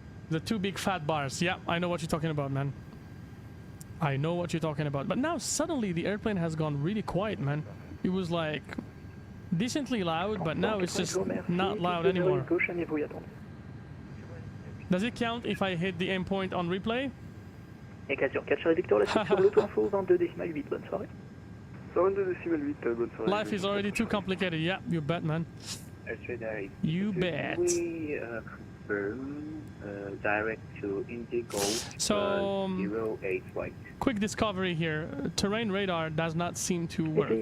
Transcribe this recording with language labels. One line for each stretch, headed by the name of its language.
English: The two big fat bars. Yeah, I know what you're talking about, man. I know what you're talking about. But now suddenly the airplane has gone really quiet, man. It was like decently loud, but now it's just not loud anymore. Does it count if I hit the aim point on replay?
French: Occasion 4 Charlie Victor, la suite sur l'auto-info, 22,8, bonne soirée. 22,8, bonne soirée.
English: Life is already too complicated. Yeah, you bet, man. You bet. We confirm direct to Indigo So, 08 right. Quick discovery here. Terrain radar does not seem to work.